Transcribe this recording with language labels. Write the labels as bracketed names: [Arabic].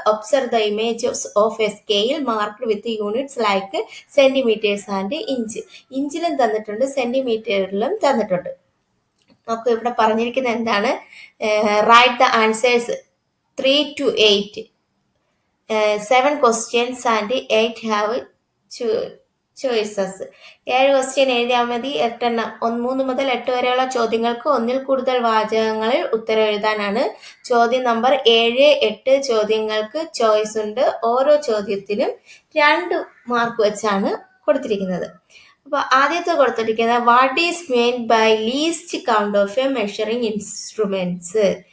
[English] Observe the images of a scale marked with units like centimetres and inch. [Malayalam] ഇഞ്ചിലും തന്നിട്ടുണ്ട്, സെന്റിമീറ്ററിലും തന്നിട്ടുണ്ട്. നോക്കൂ, ഇവിടെ പറഞ്ഞിരിക്കുന്നത് എന്താണ്? [English] Write the answers 3 to 8. 7 questions and 8 have choices. [Malayalam] 7 question എഴുതിയാൽ മതി. 8 3 മുതൽ 8 വരെയുള്ള ചോദ്യങ്ങൾക്ക് ഒന്നിൽ കൂടുതൽ വാചകങ്ങളിൽ ഉത്തരം എഴുതാനാണ്. ചോദ്യം നമ്പർ 7, 8 ചോദ്യങ്ങൾക്ക് ചോയ്സ് ഉണ്ട്. ഓരോ ചോദ്യത്തിനും 2 മാർക്ക് വെച്ചാണ് കൊടുത്തിരിക്കുന്നത്. അപ്പോൾ ആദ്യത്തെ കൊടുത്തിരിക്കുന്നത് [English] What is meant by least count of a measuring instruments.